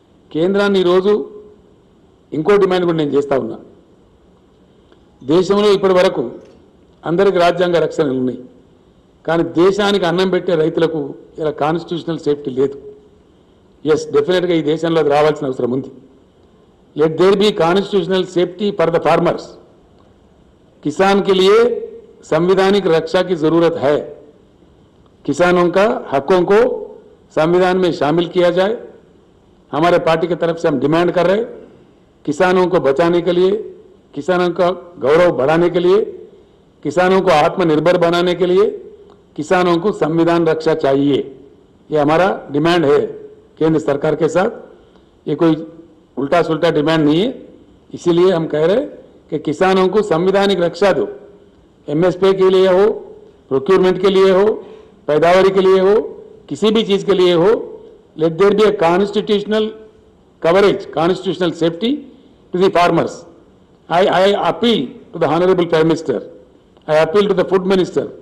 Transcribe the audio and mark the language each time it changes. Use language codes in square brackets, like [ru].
[te] కేంద్రాన్ని ఈరోజు ఇంకో డిమాండ్ కూడా నేను చేస్తూ ఉన్నా. దేశంలో ఇప్పటి వరకు అందరికి రాజ్యాంగ రక్షణలు ఉన్నాయి, కానీ దేశానికి అన్నం పెట్టే రైతులకు ఇలా కాన్స్టిట్యూషనల్ సేఫ్టీ లేదు. ఎస్, డెఫినెట్గా ఈ దేశంలో అది రావాల్సిన అవసరం ఉంది. [en] Let there be constitutional safety for the farmers. [hi] किसान के लिए संवैधानिक रक्षा की जरूरत है. किसानों का हकों को संविधान में शामिल किया जाए. हमारे पार्टी की तरफ से हम डिमांड कर रहे हैं, किसानों को बचाने के लिए, किसानों का गौरव बढ़ाने के लिए, किसानों को आत्मनिर्भर बनाने के लिए किसानों को संविधान रक्षा चाहिए. ये हमारा डिमांड है केंद्र सरकार के साथ. ये कोई उल्टा सुल्टा डिमांड नहीं है. इसीलिए हम कह रहे हैं कि किसानों को संवैधानिक रक्षा दो. एमएसपी के लिए हो, प्रोक्योरमेंट के लिए हो, पैदावारी के लिए हो, किसी भी चीज के लिए हो, [en] Let there be a constitutional coverage, constitutional safety to the farmers. I appeal to the Honorable Prime Minister. I appeal to the Food Minister.